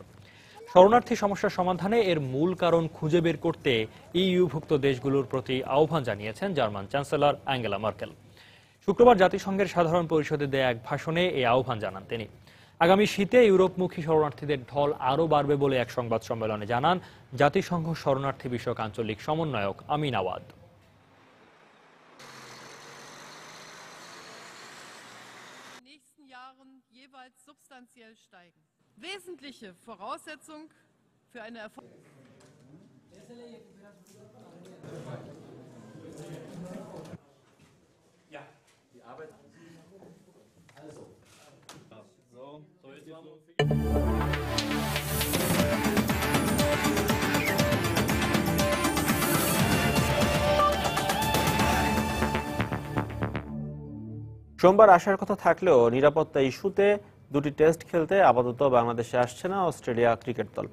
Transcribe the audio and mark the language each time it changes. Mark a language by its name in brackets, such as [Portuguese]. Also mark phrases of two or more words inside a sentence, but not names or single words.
[Bangla] শরণার্থী সমস্যা সমাধানে এর মূল কারণ খুঁজে বের করতে ইইউভুক্ত দেশগুলোর প্রতি আহ্বান জানিয়েছেন জার্মান চ্যান্সেলর অ্যাঙ্গেলা মার্কেল। শুক্রবার জাতিসংঘের সাধারণ পরিষদে দেয়া এক ভাষণে এই আহ্বান জানান তিনি। আগামী শীতে ইউরোপমুখী শরণার্থীদের ঢল আরও বাড়বে বলে এক সংবাদ সম্মেলনে জানান জাতিসংঘ শরণার্থী বিষয়ক আঞ্চলিক সমন্বয়ক আমিন আওয়াদ। [German] substanziell steigen. Wesentliche Voraussetzung für eine Ja, die Arbeit. Also. So jetzt mal. [Bangla] সোমবার আসার কথা থাকলেও নিরাপত্তা ইস্যুতে দুটি টেস্ট খেলতে আপাতত বাংলাদেশে আসছে না অস্ট্রেলিয়া ক্রিকেট দল।